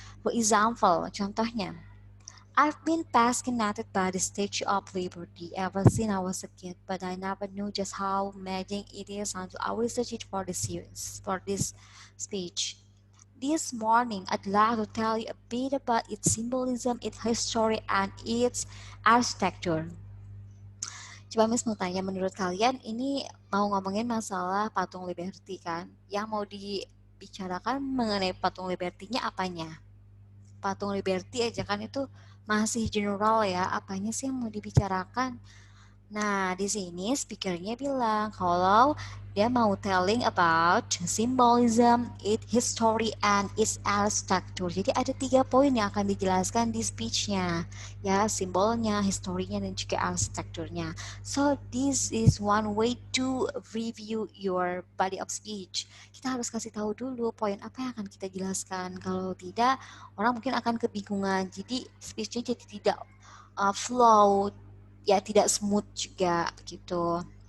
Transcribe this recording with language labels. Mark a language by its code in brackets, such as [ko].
[en] For example, [id] contohnya, [en] I've been fascinated by the Statue of Liberty ever since I was a kid, but I never knew just how amazing it is until I researched it for this speech. This morning, I'd like to tell you a bit about its symbolism, its history, and its architecture. [id] Coba Miss mau tanya, menurut kalian ini mau ngomongin masalah patung Liberty kan? Yang mau dibicarakan mengenai patung Liberty-nya apanya? Patung Liberty aja kan itu masih general ya, apanya sih yang mau dibicarakan? Nah, di sini speakernya bilang kalau dia mau [en] telling about symbolism, its history, and its architecture. [id] Jadi ada 3 poin yang akan dijelaskan di speech-nya. Ya, simbolnya, historinya, dan juga arsitekturnya. [en] So, this is one way to review your body of speech. [id] Kita harus kasih tahu dulu poin apa yang akan kita jelaskan. Kalau tidak, orang mungkin akan kebingungan. Jadi, speech-nya jadi tidak flow, ya tidak smooth juga begitu.